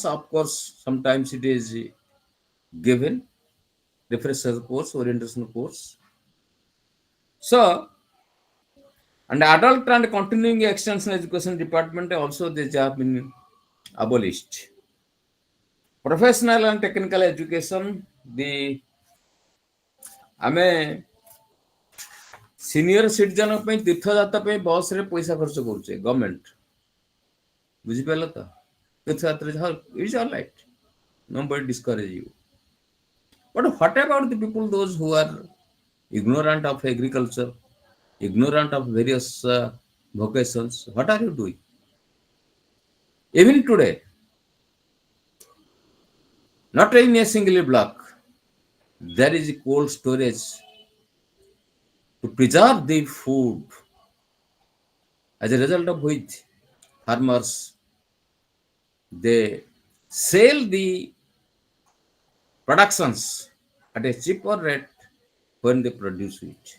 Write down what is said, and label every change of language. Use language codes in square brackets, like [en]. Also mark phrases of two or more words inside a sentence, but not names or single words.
[en] Of course, sometimes it is given, refresher course, orientation course. So, and adult and continuing extension education department also they have been abolished. Professional and technical education, the [or] ଆମେ [en] senior citizen [or] ପାଇଁ ତୀର୍ଥଯାତ୍ରା ପାଇଁ ବସରେ ପଇସା ଖର୍ଚ୍ଚ କରୁଛେ ଗଭର୍ଣ୍ଣମେଣ୍ଟ, ବୁଝିପାରିଲ ତ? [en] ତୀର୍ଥଯାତ୍ରା it's all right, nobody discourage you, but what about the people those who are ignorant of agriculture, ignorant of various vocations? What are you doing? Even today, not in a single block, there is a cold storage to preserve the food, as a result of which farmers they sell the productions at a cheaper rate when they produce it.